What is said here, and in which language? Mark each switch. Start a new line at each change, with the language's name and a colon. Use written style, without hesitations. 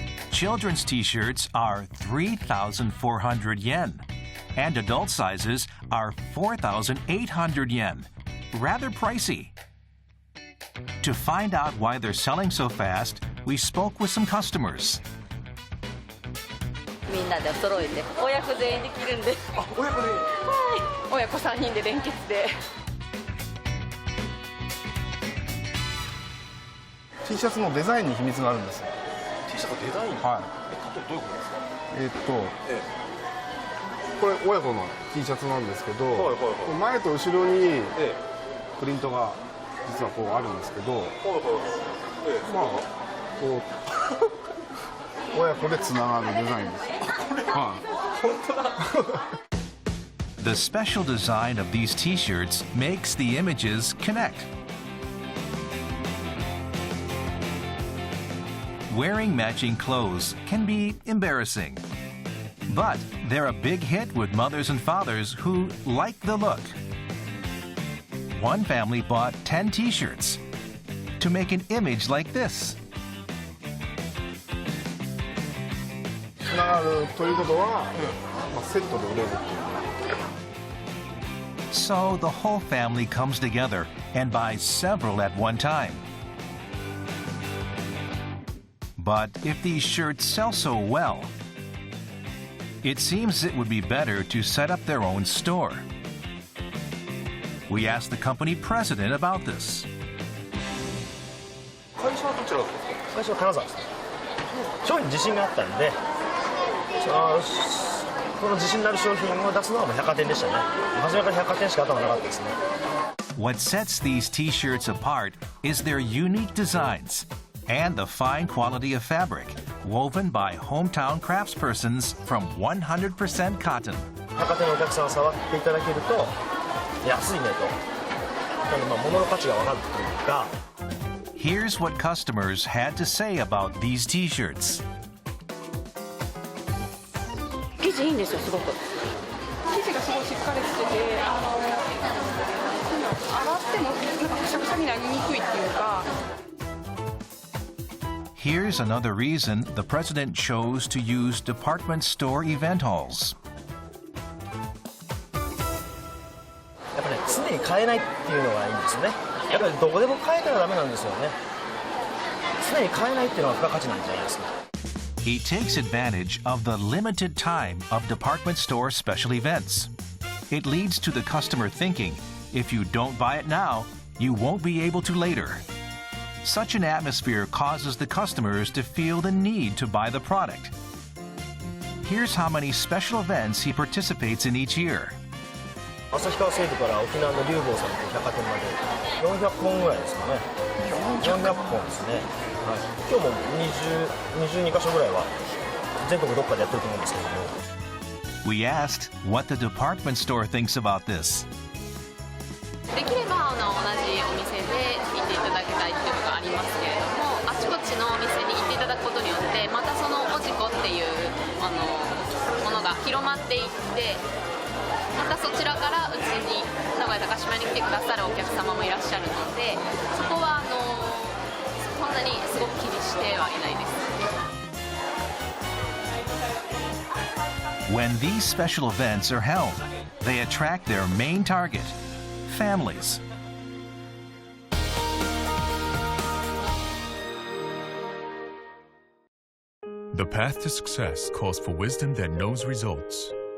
English: Children's t-shirts are 3,400 yen, and adult sizes are 4,800 yen. Rather pricey. To find out why they're selling so fast, we spoke with some customers.
Japanese: みんなで揃えて親子全員で着るんで。親子で。はい。親子3人で連結で。 T シャツのデザインに秘密があるんです。 T シャツデザイン？はい。例えばどういうことですか？これ親子の T シャツなんですけど、前と後ろにプリントが実はこうあるんですけど、まあこう親子でつながるデザインです。はい。本当だ。
English: The special design of these t-shirts makes the images connect. Wearing matching clothes can be embarrassing, but they're a big hit with mothers and fathers who like the look. One family bought 10 t-shirts to make an image like this.
Japanese: つながるということは、セットで売れるっていう。
English: So the whole family comes together and buys several at one time. But if these shirts sell so well, it seems it would be better to set up their own store. We asked the company president about this.
Japanese: 会社はどちらですか？会社は金沢です。商品に自信があったんで、この自信のある商品を出すのはもう百貨店でしたね。初めから百貨店しか頭なかったですね。
English: What sets these T-shirts apart is their unique designs and the fine quality of fabric woven by hometown craftspersons from 100% cotton.
Japanese: 百貨店のお客さん触っていただけると安いねと、物の価値が分かるというか。
English: Here's what customers had to say about these T-shirts.
Japanese: 生地いいんですよ、すごく。生地がすごいしっかりしてて、洗ってもくしゃくしゃになりにくいっていうか。
English: Here's another reason the president chose to use department store event halls.
Japanese: やっぱね、常に買えないっていうのがいいんですよね。やっぱりどこでも買えたらダメなんですよね。常に買えないっていうのが付加価値なんじゃないですか。
English: He takes advantage of the limited time of department store special events. It leads to the customer thinking, if you don't buy it now, you won't be able to later. Such an atmosphere causes the customers to feel the need to buy the product. Here's how many special events he participates in each year.
Japanese: 旭川西部から沖縄の龍坊さんという百貨店まで400本ぐらいですかね。400本ですね。はい、今日も22カ所ぐらいは全国どっかでやってると思うんですけども。
English: We asked what the department store thinks about this.
Japanese: できれば同じお店で行っていただきたいっていうのがありますけれども、あちこちのお店に行っていただくことによってまたそのおじこっていうものが広まっていって、またそちらからうちに名古屋高島に来てくださるお客様もいらっしゃるので、そこはそんなにすごく気にしてはいないです。
English: When these special events are held, they attract their main target, families. The path to success calls for wisdom that knows results.